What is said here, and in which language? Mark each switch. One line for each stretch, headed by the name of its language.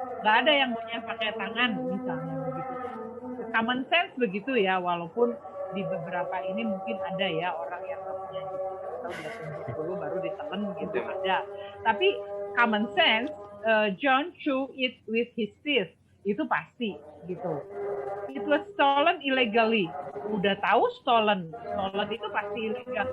Indonesian: Nggak ada yang punya pakai tangan misalnya begitu. Common sense begitu ya, walaupun di beberapa ini mungkin ada ya orang yang punya atau dulu baru ditelan gitu ada. Tapi
English: common sense, John chew it with his teeth
Indonesian: itu pasti gitu.
English: It was stolen illegally.
Indonesian: Udah tahu stolen itu pasti ilegal.